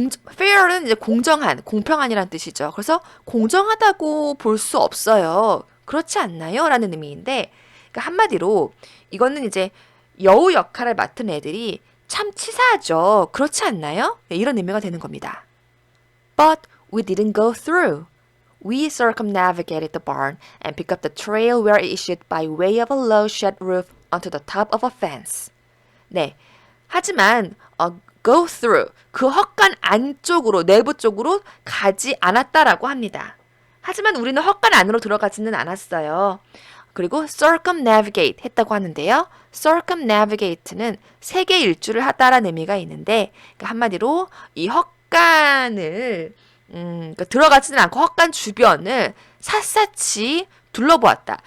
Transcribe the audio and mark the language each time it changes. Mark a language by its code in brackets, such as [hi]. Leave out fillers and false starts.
[ko] fair는 이제 공정한, 공평한이라는 뜻이죠. 그래서 공정하다고 볼 수 없어요. 그렇지 않나요? 라는 의미인데, 그러니까 한마디로 이거는 이제 여우 역할을 맡은 애들이 참 치사하죠. 그렇지 않나요? 네, 이런 의미가 되는 겁니다. [en] But we didn't go through. We circumnavigated the barn and picked up the trail where it issued by way of a low shed roof onto the top of a fence. [ko] 네, 하지만 go through, 그 헛간 안쪽으로, 내부 쪽으로 가지 않았다라고 합니다. 하지만 우리는 헛간 안으로 들어가지는 않았어요. 그리고 circumnavigate 했다고 하는데요. circumnavigate는 세계 일주를 하다라는 의미가 있는데, 그러니까 한마디로 이 헛간을 그러니까 들어가지는 않고 헛간 주변을 샅샅이 둘러보았다.